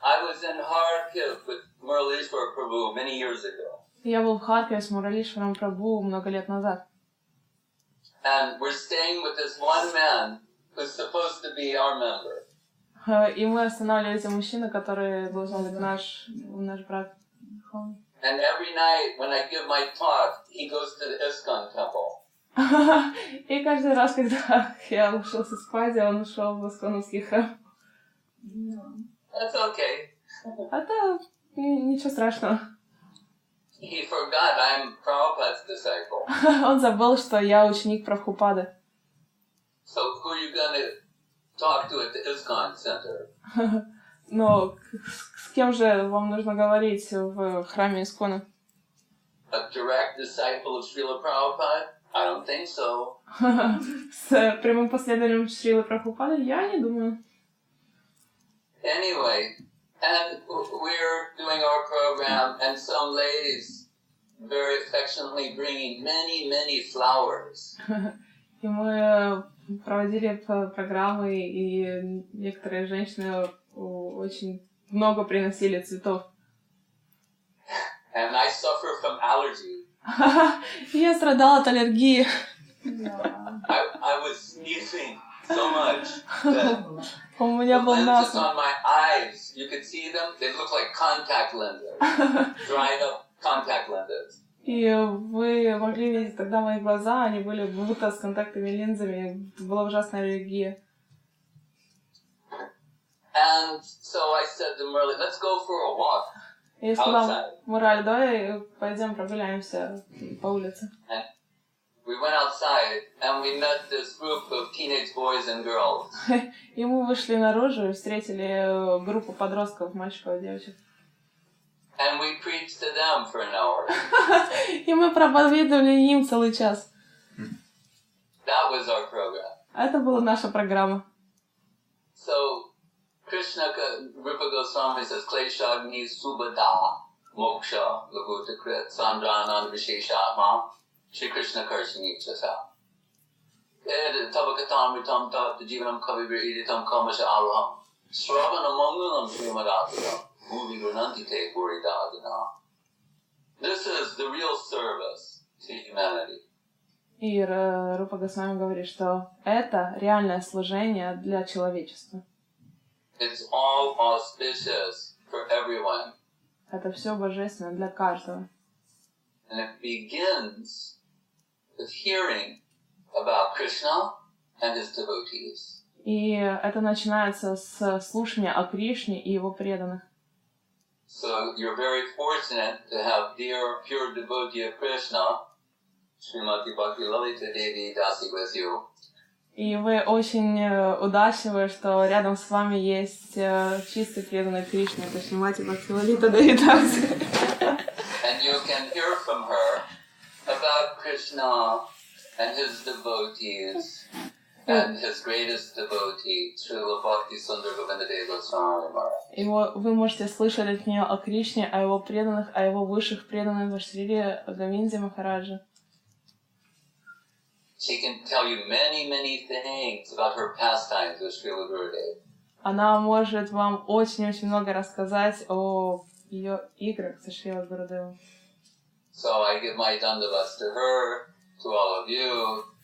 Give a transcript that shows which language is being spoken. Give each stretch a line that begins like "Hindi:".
English: I was in Harkov with Muralishwar Prabhu many years ago.
Russian: Я был в Харькове с Муралишваром Прабху много лет назад.
English: And we're staying with this one man who's supposed to be our member.
Russian: И мы останавливались у мужчины, который должен быть наш брат.
English: And every night when I give my talk, he goes to the ISKCON temple.
Russian: И каждый раз, когда я ложился спать, он ушел в Исконовский храм.
English: That's okay.
Russian: Это ничего страшного.
English: He forgot I'm Prabhupada's disciple.
Russian: Он забыл, что я ученик Прабхупады.
English: So who are you going to talk to at the ISKCON center?
Russian: Но с кем же вам нужно говорить в храме Искона?
English: A direct disciple of Srila Prabhupada? I don't think so.
Russian: С прямым последователем Шрилы Прабхупады? Я не думаю.
English: Anyway, and we're doing our program, and some ladies very affectionately bringing many flowers.
Russian: И мы проводили программы, и некоторые женщины очень много приносили цветов.
English: And I suffer from allergy.
Russian: Я страдала от аллергии.
English: I was sneezing so much that
Russian: У меня
English: the
Russian: был
English: lenses
Russian: насморк.
English: on my eyes, you could see them, they look like contact lenses, dried up contact lenses.
Russian: И вы могли видеть тогда мои глаза, они были будто с контактными линзами, была ужасная аллергия.
English: And so I said to Murli, let's go for a walk.
Russian: Я сказала, Мураль, давай пойдем прогуляемся по улице.
English: And we went outside and we met this group of teenage boys and girls.
Russian: И мы вышли наружу и встретили группу подростков, мальчиков и девочек.
English: And we preached to them for an hour.
Russian: И мы проповедовали им целый час.
English: That was our program.
Russian: Это была наша программа.
English: So Krishna, Rupa Goswami says,
Sanskrit: Kleshagni Subhada Moksha Lagutakrit Sandranand Visheshatma Shri Krishna Karshini Chasa. Tabakatamritam Tat Jivanam Kavibir Iditam Kamasha Araham Sravana Mangalam Srimadasadam Muvi Granantite Buridadana.
English: This is the real service to humanity.
Russian: И Рупа Госвами говорит, что это реальное служение для человечества.
English: It's all auspicious for everyone.
Russian: Это все божественно для каждого.
English: And it begins with hearing about Krishna and his devotees.
Russian: И это начинается с слушания о Кришне и его преданных.
English: So you're very fortunate to have dear, pure devotee of Krishna, Шримати Бхакти Лалита Диди, with you.
Russian: И вы очень удачливы, что рядом с вами есть чистый преданный Кришна, это Шримати Бхакти Лалита Диди.
English: And you can hear from her about Krishna and his devotees and his greatest devotee, Srila Bhakti Sundar Govindadeva Goswami Maharaj.
Russian: И вы можете слышать от нее о Кришне, о его преданных, о его высших преданных в Шри Говинде Махараджа.
English: She can tell you many things about her pastimes with Srila Gurudev.
Russian: Она может вам очень-очень много рассказать о ее играх со Шрила Гурудевом.
English: So I give my dandavats to her, to all of you,